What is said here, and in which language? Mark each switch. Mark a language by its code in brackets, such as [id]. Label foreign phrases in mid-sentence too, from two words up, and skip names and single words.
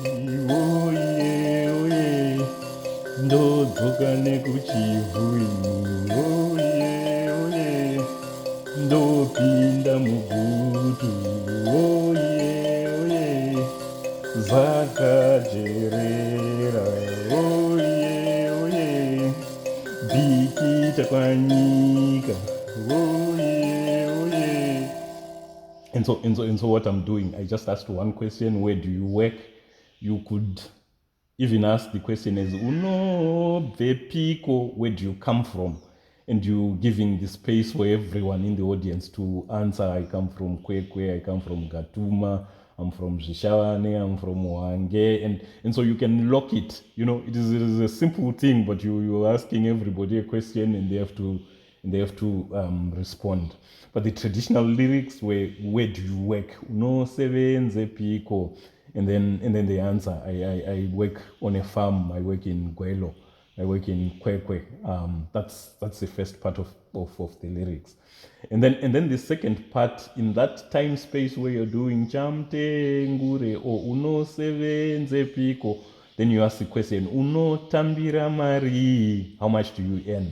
[sn] woye ndodzoka nekuchivhu woye ndopinda mugutu woye zvakajerera woye bhikita kwanyika woye. [en] And so what I'm doing, I just asked one question: where do you work? You could even ask the question as UNOSEVE-E-E-E-E, where do you come from? And you giving the space for everyone in the audience to answer. I come from KWEKWE, I come from Gatuma, I'm from Zhishavane, I'm from HWANGE, and so you can lock it. You know, it is a simple thing, but you're asking everybody a question, and they have to respond. But the traditional lyrics were, where do you work? UNOSEVE-E-E-E-E, and then the answer. I work on a farm. I work in GWELO. I work in KWEKWE. That's the first part of the lyrics. And then the second part, in that time space where you're doing Chemutengure or UNOSEVE-E-E-E-E, then you ask the question, [sn] UNOTAMBIRA mari, [en] how much do you earn?